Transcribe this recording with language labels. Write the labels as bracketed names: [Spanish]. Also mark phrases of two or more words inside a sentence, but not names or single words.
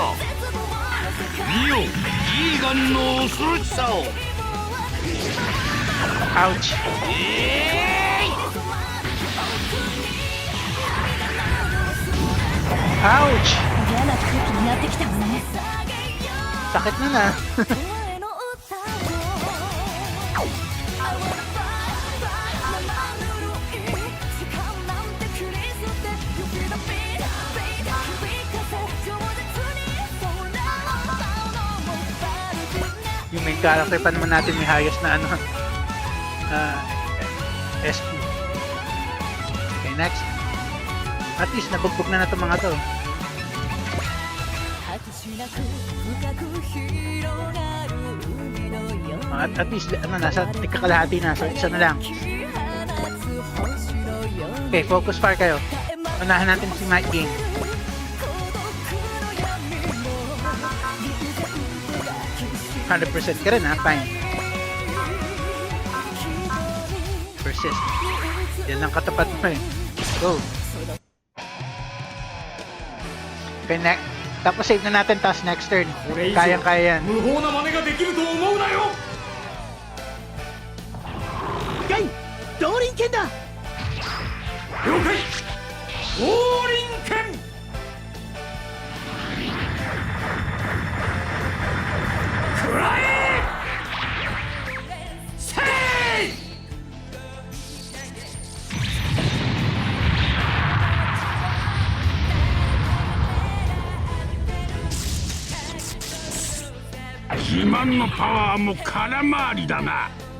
[Japanese] 見よイーガンの恐ろしさを。 Ouch. 嫌な空気になってきたわね。 [Filipino] Sakit na na. [Japanese] お前の歌を [English] I wanna fight, fight [Japanese] 生ぬるい時間なんて切り捨て [English] You feel the beat, beat [Japanese] 響かせ饒舌に空を舞うのもバルブな [Filipino] Yung main character pa naman natin may hayas na ano. [English] SP. Okay, next. At least [Filipino] nabugbog na itong mga to. [Japanese] 果てしなく深く広がる海のよう [English] At least [Filipino] ano, nasa tigkakalahati na. So isa na lang. [Japanese] に放つ星のように [Filipino] Okay, [English] focus fire [Filipino] kayo. Unahan natin si Mike Game. [Japanese] 孤独の闇も [Filipino] %ka rin ha, fine. Persist. Yan lang katapat mo eh. Go. Okay, tapos save na natin, tapos [English] next turn. [Filipino] Kayang-kaya yan. [Japanese] 無謀な真似ができると思うなよガイ動輪剣だ了解降臨剣くらえせい自慢のパワーも空回りだな